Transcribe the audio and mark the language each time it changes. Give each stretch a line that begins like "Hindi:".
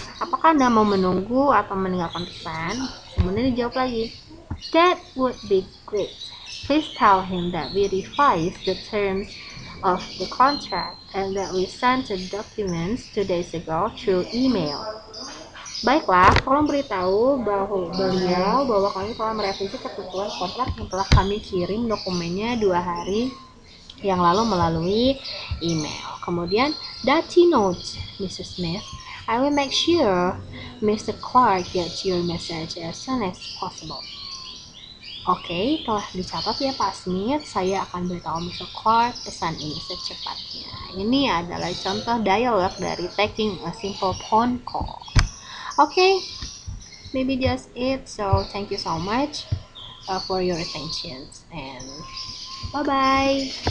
Indonesian: Apakah Anda mau menunggu atau meninggalkan pesan? Kemudian dijawab lagi,
English: that would be great. Please tell him that we revised the terms of the contract and that we sent the documents 2 days ago through email.
Indonesian: Baiklah, tolong beritahu beliau bahwa kami telah merevisi ketentuan kontrak yang telah kami kirim dokumennya 2 hari yang lalu melalui email.
English: Kemudian, that he notes, Mr. Smith, I will make sure Mr. Clark gets your message as soon as possible.
Indonesian: Oke, telah dicatat ya Pak Smith, saya akan beritahu Mr. Clark pesan ini secepatnya. Ini adalah contoh dialog dari taking a simple phone call.
English: Okay, maybe just it. So thank you so much for your attention and bye bye.